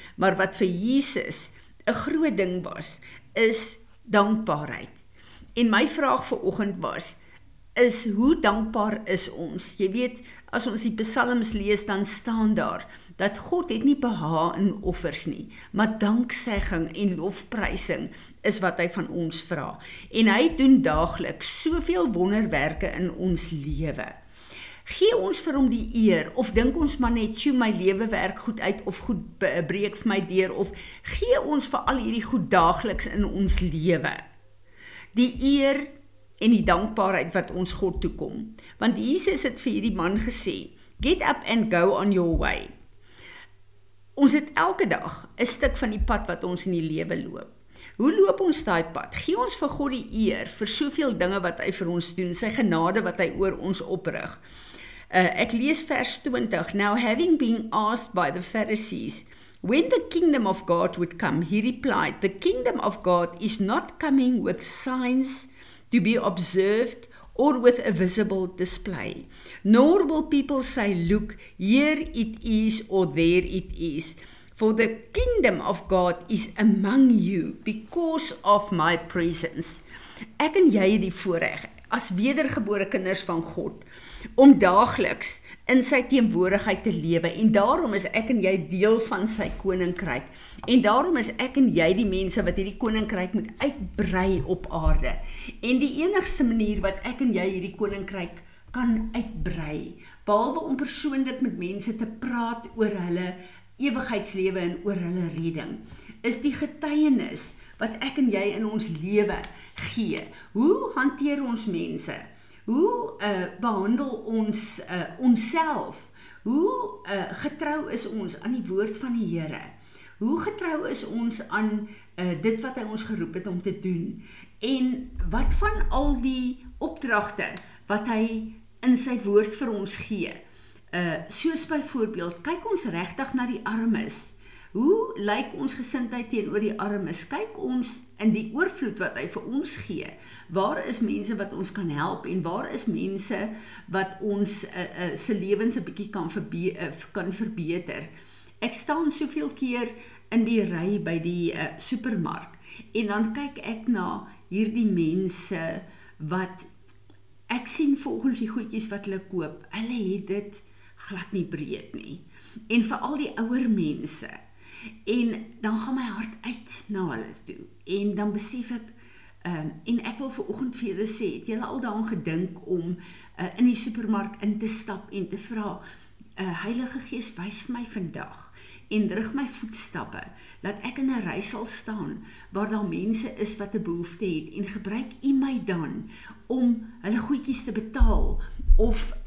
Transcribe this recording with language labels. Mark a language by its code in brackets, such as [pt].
[af] Maar wat vir Jesus 'n groot ding was, is dankbaarheid. En my vraag vanoggend was, is hoe dankbaar is ons? Jy weet, as ons die psalms lees, dan staan daar, dat God het nie behaag in offers nie, maar danksegging en lofprysing is wat hy van ons vra. En hy doen daagliks soveel wonderwerke in ons lewe. Gee ons vir hom die eer, of dink ons maar net, sjoe, my lewe werk goed uit, of goed breek vir my deur, of gee ons vir al hierdie goed daagliks in ons lewe die eer en die dankbaarheid wat ons God toekom. Want Jesus het vir hierdie man gesê, [en] get up and go on your way. [af] Ons het elke dag 'n stuk van die pad wat ons in die lewe loop. Hoe loop ons daai pad? Gee ons vir God die eer vir soveel dinge wat hy vir ons doen, sy genade wat hy oor ons oprig. Ek lees vers 20. [en] Now having been asked by the Pharisees, when the kingdom of God would come, he replied, the kingdom of God is not coming with signs to be observed or with a visible display. Nor will people say, look, here it is or there it is. For the kingdom of God is among you because of my presence. [af] Ek en jy het die voorreg, as wedergebore kinders van God, om daagliks in sy teenwoordigheid te lewe, en daarom is ek en jy deel van sy koninkryk, en daarom is ek en jy die mense wat hierdie koninkryk moet uitbrei op aarde, en die enigste manier wat ek en jy hierdie koninkryk kan uitbrei, behalwe om persoonlik met mense te praat oor hulle ewigheidslewe en oor hulle redding, is die getuienis wat ek en jy in ons lewe gee. Hoe hanteer ons mense? Hoe behandel ons onsself? Hoe getrou is ons aan die woord van die Here? Hoe getrou is ons aan dit wat hy ons geroep het om te doen? En wat van al die opdragte wat hy in sy woord vir ons gee? Soos byvoorbeeld, kyk ons regtig na die armes. Hoe lyk ons gesindheid teenoor die armes? Kyk ons in die oorvloed wat hy vir ons gee. Waar is mense wat ons kan help en waar is mense wat ons se lewens 'n bietjie kan verbeter? Ek staan soveel keer in die ry by die supermark en dan kyk ek na hierdie mense wat ek sien volgens die goedjies wat hulle koop. Hulle het dit glad nie breed nie. En vir al die ouer mense. En dan gaan my hart uit na hulle toe. En dan besef ek, en ek wil vanoggend vir julle sê, het julle al daaraan gedink om in die supermark in te stap en te vra, Heilige Gees, wys vir my vandag en rig my voetstappe, dat ek in 'n ry sal staan, waar daar mense is wat 'n behoefte het, en gebruik U my dan, om hulle goedjies te betaal, of